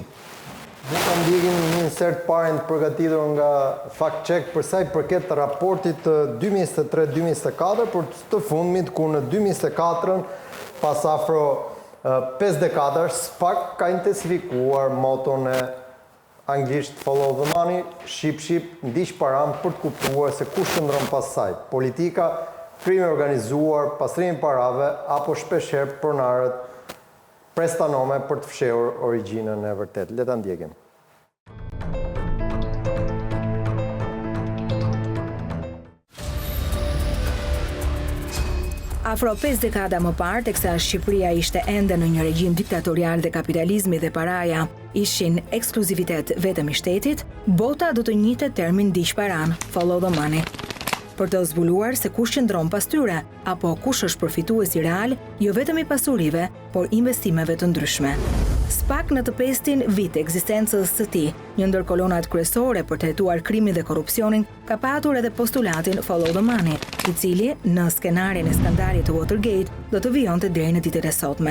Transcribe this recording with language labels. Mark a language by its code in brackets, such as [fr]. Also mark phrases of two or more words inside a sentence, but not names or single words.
[sq] Ne kam ndjekin një insert parë të përgatitur nga Fact Check për sa i përket raportit 2023-2024 për të fundmit ku në 2024 pas afro 5 dekadash SPAK ka intensifikuar moton e anglisht [en] follow the money, [sq] ship, ndiq param për të kuptuar se kush qëndron pas saj. Politika, krimi organizuar, pastrimi parave apo shpeshherë pronarët prestanome për të fshehur origjinën e vërtet. Le ta ndjekim. Afro 5 dekada më parë, teksa Shqipëria ishte ende në një regjim diktatorial dhe kapitalizmi dhe paraja ishin ekskluzivitet vetëm i shtetit, bota do të njitet termin ndiq paran, [en] follow the money. [sq] Për të zbuluar se kush qëndron pas tyre, apo kush është përfituesi real, jo vetëm i pasurive, por investimeve të ndryshme. SPAK në të 5-tin vit ekzistencës së tij, një ndër kolonat kryesore për të hetuar krimin dhe korrupsionin, ka patur edhe postulatin [en] Follow the Money, [sq] i cili në skenarin e skandalit të Watergate do të vijonte deri në ditët e sotme.